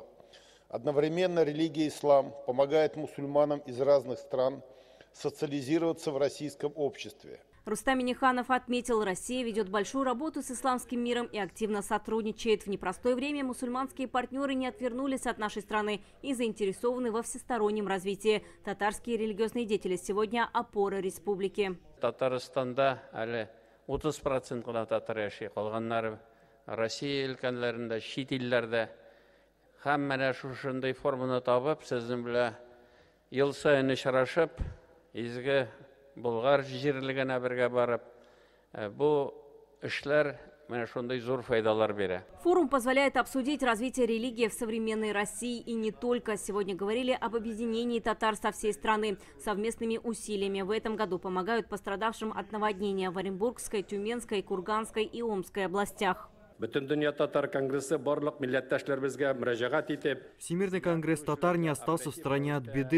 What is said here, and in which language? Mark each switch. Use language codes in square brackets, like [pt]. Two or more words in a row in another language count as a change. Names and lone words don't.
[ru] Одновременно религия ислам помогает мусульманам из разных стран социализироваться в российском обществе. Рустам Минниханов отметил, Россия ведет большую работу с исламским миром и активно сотрудничает. В непростое время мусульманские партнеры не отвернулись от нашей страны и заинтересованы во всестороннем развитии. Татарские религиозные деятели сегодня – опора республики. [tt] Татарстанда 30% гына татар яши калганнар, Россия өлкәннәрендә, чит илләрдә һәм менә шушындай форманы табып, сезнең белән ел саен очрашып, изге Болгар җирлегенә бергә барып, бу эшләр менә шундый зур файдалар бирә. [ru] Форум позволяет обсудить развитие религии в современной России и не только. Сегодня говорили об объединении татар со всей страны. Совместными усилиями в этом году помогают пострадавшим от наводнения в Оренбургской, Тюменской, Курганской и Омской областях. Всемирный конгресс татар не остался в стороне от беды.